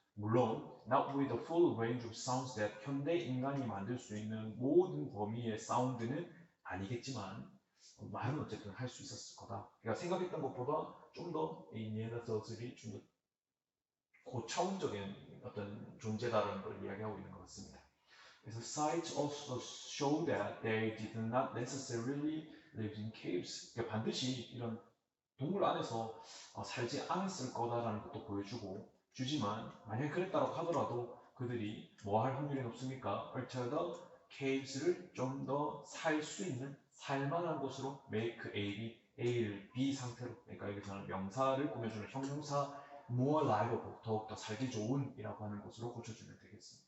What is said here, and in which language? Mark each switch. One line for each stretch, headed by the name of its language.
Korean: 물론
English: not with the full range of sounds that
Korean: 현대 인간이 만들 수 있는 모든 범위의 사운드는 아니겠지만 말은 어쨌든 할 수 있었을 거다. 그러니까 생각했던 것보다 좀 더 이 니안데르탈들이 좀 더 고차원적인 어떤 존재다라는 걸 이야기하고 있는 것 같습니다. 그래서
English: sites also show that they did not necessarily live in caves.
Korean: 그러니까 반드시 이런 동굴 안에서 살지 않았을 거다라는 것도 보여주고 주지만 만약 그랬다고 하더라도 그들이 뭐 할 확률이 높습니까?
English: alter the caves
Korean: 를 좀 더 살 수 있는 살만한 곳으로 make A를 B 상태로, 그러니까 여기서는 명사를 꾸며주는 형용사
English: more livable,
Korean: 더욱더 살기 좋은 이라고 하는 곳으로 고쳐주면 되겠습니다.